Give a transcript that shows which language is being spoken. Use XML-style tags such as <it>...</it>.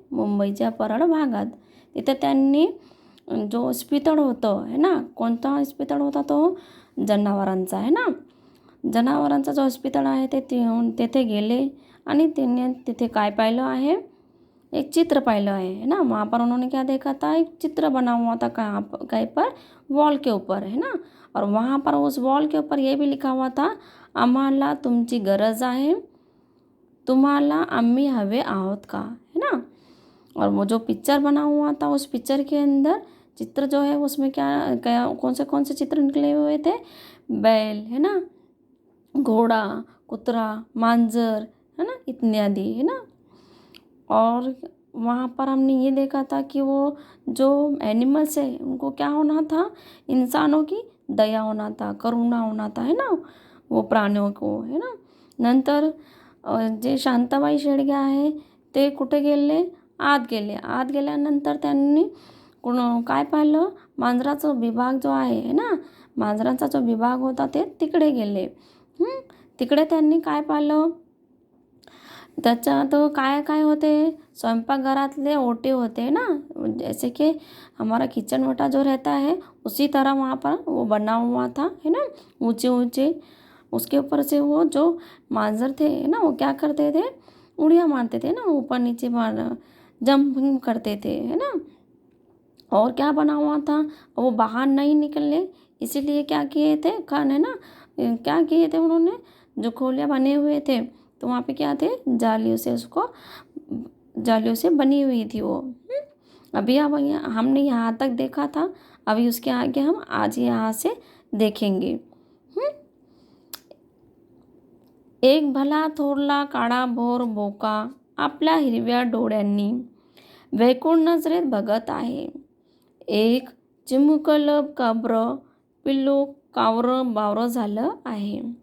<mr>मुंबईच्या परळ भागात. तिथे त्यांनी जो इस्पितळ होतं आहे ना, कोणता इस्पितळ होता तो? जनावरांचा आहे ना. जनावरांचा जो हॉस्पिटल आहे ते तेथे गेले आणि त्यांनी तिथे काय पाहिलं आहे? एक चित्र पाहिलं है ना.</mr> <hi>वहाँ पर उन्होंने क्या देखा था? एक चित्र बना हुआ था कहीं पर वॉल के ऊपर है ना. और वहाँ पर उस वॉल के ऊपर ये भी लिखा हुआ था,</hi> <mr>आम्हाला तुमची गरज आहे, तुम्हाला आम्ही हवे आहोत का,</mr> <hi>है ना. और वो जो पिक्चर बना हुआ था उस पिक्चर के अंदर चित्र जो है उसमें क्या क्या कौन से चित्र निकले हुए थे? बैल है ना, घोड़ा, कुतरा, मांजर है ना, इत्यादि है ना. और वहाँ पर हमने ये देखा था कि वो जो एनिमल्स है उनको क्या होना था? इंसानों की दया होना था, करुणा होना था है ना, वो प्राणियों को है ना.</hi> <mr>नंतर जे शांताबाई शेळके आहे ते कुठे गेले? आत गेले. आत गेल्यानंतर त्यांनी काय पाहिलं? मांजराचा विभाग जो आहे ना, मांजरांचा जो विभाग होता ते तिकडे गेले. तिकडे त्यांनी काय पाहिलं? त्याच्यात काय काय होते? स्वयंपाकघरातले ओटे होते ना,</mr> <hi>जैसे कि हमारा किचन ओटा जो रहता है उसी तरह वहाँ पर वो बना हुआ था है ना, ऊंचे ऊंचे. उसके ऊपर से वो जो मांजर थे ना, वो क्या करते थे? उड़िया मारते थे ना, ऊपर नीचे मार जंपिंग करते थे है ना. और क्या बना हुआ था? वो बाहर नहीं निकले, इसीलिए क्या किए थे? है ना, क्या किए थे उन्होंने? जो खोलियाँ बने हुए थे तो वहाँ पे क्या थे? जालियों से उसको, जालियों से बनी हुई थी वो. अभी अब हमने यहाँ तक देखा था, अभी उसके आगे हम आज यहाँ से देखेंगे.</hi> <mr>एक भला थोरला काळाभोर बोका आपल्या हिरव्या डोळ्यांनी वेकून नजरेत बघत आहे. एक चिमुकलं काब्रं पिल्लू कावरं बावरं झालं आहे.</mr>